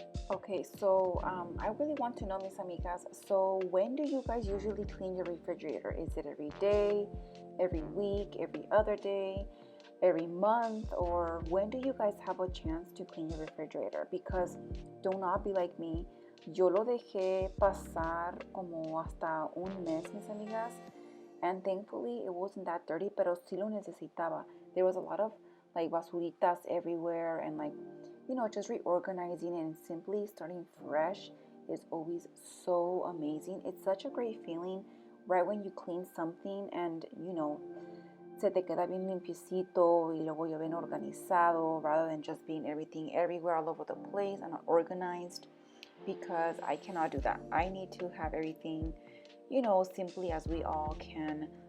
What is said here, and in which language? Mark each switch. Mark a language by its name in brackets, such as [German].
[English] Okay, so I really want to know, [Spanish] mis amigas, [English] so when do you guys usually clean your refrigerator? Is it every day, every week, every other day, every month, or when do you guys have a chance to clean your refrigerator? Because do not be like me. [Spanish] Yo lo dejé pasar como hasta un mes, mis amigas, [English] and thankfully it wasn't that dirty, [Spanish] pero sí lo necesitaba. [English] There was a lot of like basuritas everywhere, and like just reorganizing and simply starting fresh is always so amazing. It's such a great feeling right when you clean something and [Spanish] se te queda bien limpiecito y luego ya bien organizado, [English] rather than just being everything everywhere all over the place and unorganized, because I cannot do that. I need to have everything simply as we all can